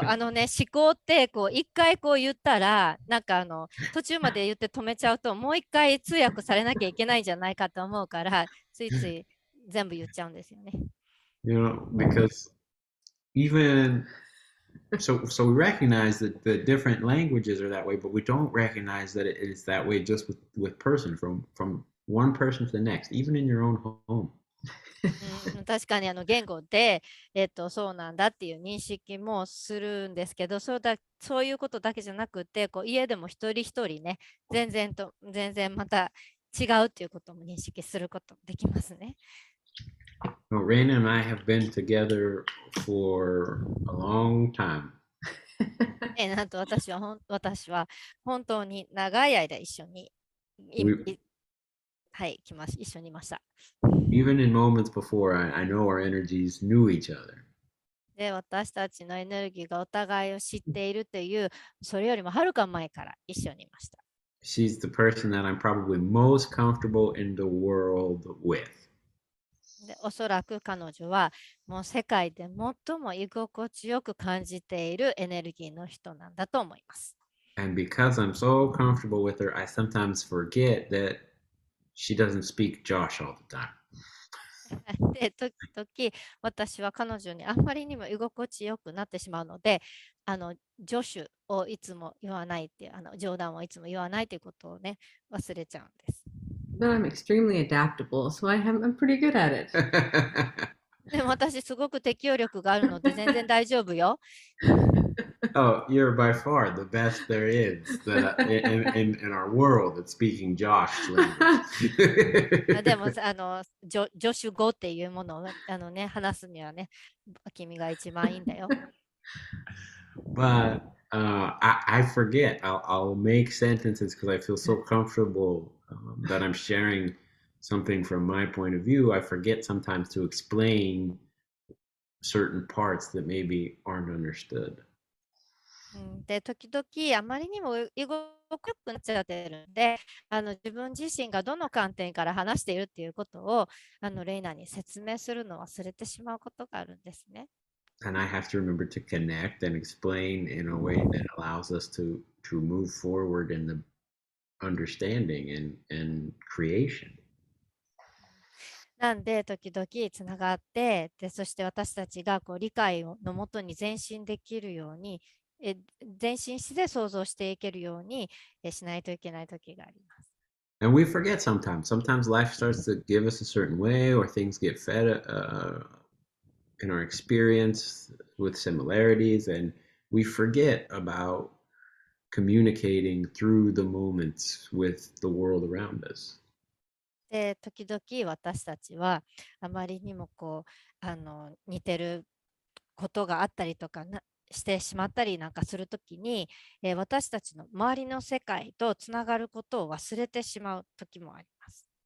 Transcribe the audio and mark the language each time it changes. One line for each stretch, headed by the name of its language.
Japanese: 思考って一回言ったら、なんか途中まで言って止めちゃうと、もう一回通訳されなきゃいけないんじゃないかと思うから、ついつい全部言っちゃうんですよね。
English: Because even so we recognize that the different languages are that way, but we don't recognize that it is that way just with person from one person to the next, even in your own home.
Japanese: 確かに言語で、そうなんだっていう認識もするんですけど、そういうことだけじゃなくて、家でも一人一人ね、全然また違うっていうことも認識することできますね。
English: Well, Raina and I have been together for a long time.
Japanese: なんと私は本当に長い間一緒に一緒にいました。
English: Even in moments before I know our energies knew each other.
Japanese: で、私たちのエネルギーがお互いを知っているという、それよりもはるか前から一緒にいました。
English: She's the person that I'm probably most comfortable in the world with.
Japanese: で、おそらく彼女はもう世界で最も居心地よく感じているエネルギーの人なんだと思います。
English: And because I'm so comfortable with her, I sometimes forget that she doesn't speak Josh all the time.
Japanese: で、時々私は彼女にあんまりにも居心地よくなってしまうので、助手をいつも言わないっていう、冗談をいつも言わないということをね、忘れちゃうんです。
English: But I'm extremely adaptable, so I'm pretty good at it.
Japanese: でも私すごく適応力があるので全然大丈夫よ。
English: Oh, you're by far the best there is in our world at speaking Josh language.
Japanese: でも助手語っていうものを話すにはね、君が一番いいんだよ。
English: But I forget. I'll make sentences because I feel so comfortable that I'm sharing something from my point of view. I forget sometimes to explain certain parts that maybe aren't understood.
Japanese: で、時々あまりにも居心地よくなっちゃってるんで、自分自身がどの観点から話しているっていうことをレイナに説明するのを忘れてしまうことがあるんですね。
English: And I have to remember to connect and explain in a way that allows us to move forward in the understanding and creation.
Japanese: なんで時々つながって、でそして私たちが理解のもとに前進できるように前進して想像していけるようにしないといけない時があります。
English: And we forget sometimes. Sometimes life starts to give us a certain way, or things get fed in our experience with similarities, and we forget about communicating through the moments with the world around us.
Japanese: で、時々私たちはあまりにも似てることがあったりとかしてしまったりなんかするときに、私たちの周りの世界とつながることを忘れてしまう時もあります。